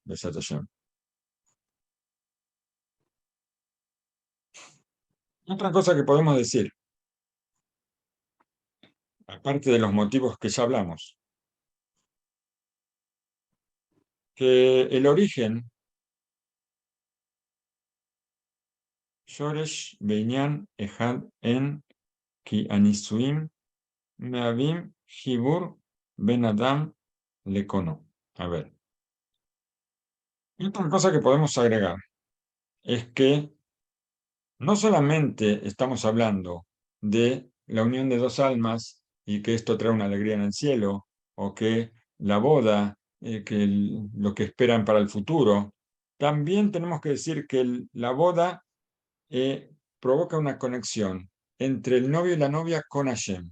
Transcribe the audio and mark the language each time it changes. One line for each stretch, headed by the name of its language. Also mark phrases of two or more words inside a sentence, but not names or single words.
Hebrew: בעזרת השם.
Spanish: Otra cosa que podemos decir, aparte de los motivos que ya hablamos, que el origen,
Hebrew: שורש בענין אחד הן כי הנישואים מביאים חיבור בין אדם לקונו.
Spanish: A ver. Otra cosa que podemos agregar es que no solamente estamos hablando de la unión de dos almas y que esto trae una alegría en el cielo, o que la boda, lo que esperan para el futuro, también tenemos que decir que la boda provoca una conexión entre el novio y la novia con Hashem.